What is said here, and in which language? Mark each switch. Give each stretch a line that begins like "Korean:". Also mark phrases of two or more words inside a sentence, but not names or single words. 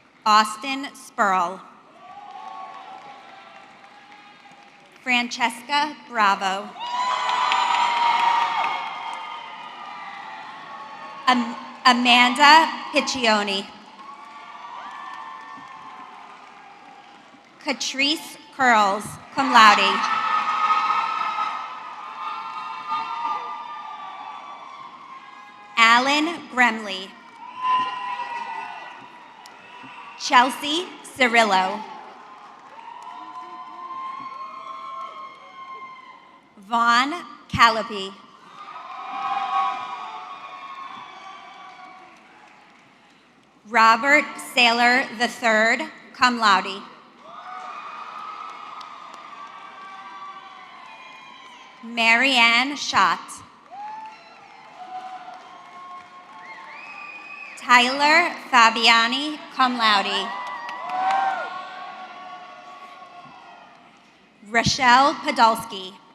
English: Austin Spurl. Francesca Bravo. Amanda Piccioni. Catrice Curls,
Latin: cum laude.
English: Alan Gremley. Chelsea Cirillo. Vaughn Callipy. Robert Saylor III,
Latin: cum laude.
English: Marianne Schott. Tyler Fabiani,
Latin: cum laude.
English: Rochelle Podolsky.